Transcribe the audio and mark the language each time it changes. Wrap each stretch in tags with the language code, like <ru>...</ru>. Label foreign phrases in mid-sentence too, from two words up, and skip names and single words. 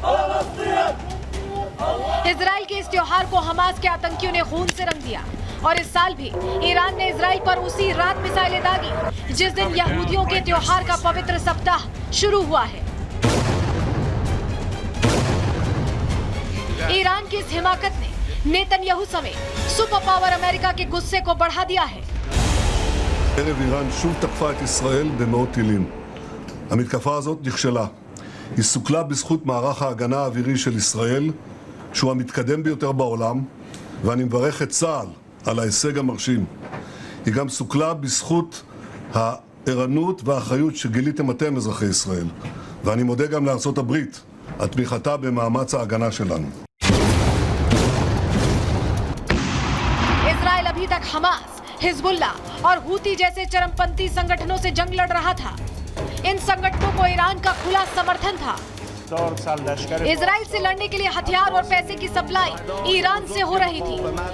<hi>इजराइल के इस त्योहार को हमास के आतंकियों ने खून से रंग दिया, और इस साल भी ईरान ने इजराइल पर उसी रात मिसाइलें दागी जिस दिन यहूदियों के त्योहार का पवित्र सप्ताह शुरू हुआ है। ईरान की इस हिमाकत ने नेतन्याहू समेत</hi> <en>super power</en> <hi>अमेरिका के गुस्से को बढ़ा दिया है।</hi> <he>ערב איראן שוב תקפה את ישראל במאות טילים. המתקפה הזאת נכשלה. היא סוכלה בזכות מערך ההגנה האווירי של ישראל, שהוא המתקדם ביותר בעולם, ואני מברך את צה"ל על ההישג המרשים. היא גם סוכלה בזכות הערנות והאחריות שגיליתם אתם, אזרחי ישראל. ואני מודה גם לארצות הברית על תמיכתה במאמץ ההגנה שלנו.</he> <hi>इजराइल अभी तक हमास, हिजबुल्लाह और हूती जैसे चरमपंथी संगठनों से जंग लड़ रहा था। इन संगठनों को ईरान का खुला समर्थन था। इजराइल से लड़ने के लिए हथियार और पैसे की सप्लाई ईरान से हो रही थी।</hi>